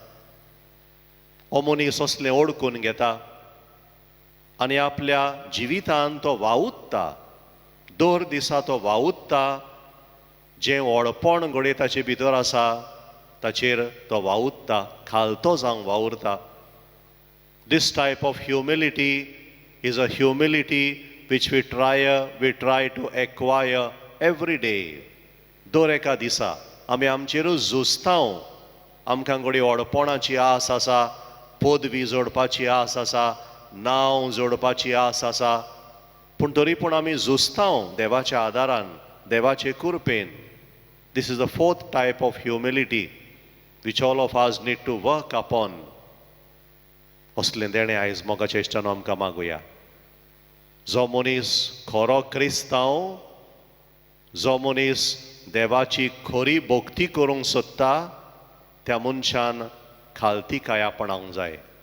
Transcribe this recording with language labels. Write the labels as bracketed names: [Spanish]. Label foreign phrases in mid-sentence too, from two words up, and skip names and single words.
[Konkani] हो मनीस असलें ओळखून घेता आनी आपल्या जिवितान तो वावुरता. दर दिसा तो वावुरता. जें व्हडपण घडये ताचे भितर आसा ताचेर तो वावुरता, खालतो जावंक वावुरता. [English] This type of humility is a humility which we try to acquire every day. [Konkani] दर एका दिसा आमी आमचेरूच झुजतांव. आमकां घडये व्हडपणाची आस आसा, पदवी जोडपाची आस आसा, नांव जोडपाची आस आसा, पूण तरी पूण आमी झुजतांव देवाच्या आदारान, देवाचे कृपेन. [English] This is the fourth type of humility which all of us need to work upon. [Konkani] असलें देणें आयज मोगाच्या इश्टानो आमकां मागुया. जो मनीस खरो क्रिस्तांव, जो मनीस देवाची खरी भक्ती करूंक सोदता, त्या मनशान खालतिकाय आपणावंक जाय.